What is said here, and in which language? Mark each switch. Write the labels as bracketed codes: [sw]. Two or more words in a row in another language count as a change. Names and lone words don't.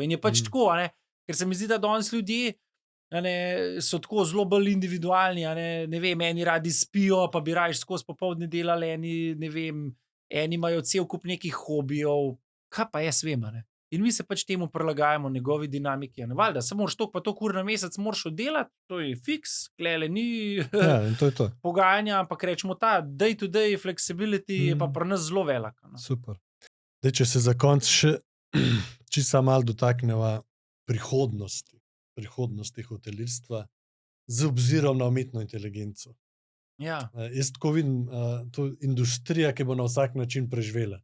[sl] In je pač tako, a ne, ker se mi zdi, da danes ljudje, a ne, so tako zelo bolj individualni, a ne vem, eni radi spijo, pa bi raje skozi popoldne delali, eni, ne vem, eni imajo cel kup nekih hobijev, kaj pa jaz vem, a ne. In mi se pač temu prilagajamo, njegovi dinamiki, a ne, valjda, samo moraš toliko pa toliko ur na mesec moraš oddelati, to je fiks, klele ni Ja, in to je to. pogajanja, ampak rečemo ta [en] day-to-day flexibility [sl] je pa pri nas zelo velik. Super. Zdaj, če se za konec še čisto malo dotakneva prihodnosti hotelirstva z obzirom na umetno inteligenco. Ja. Jaz tako vidim, to industrija, ki bo na vsak način preživela.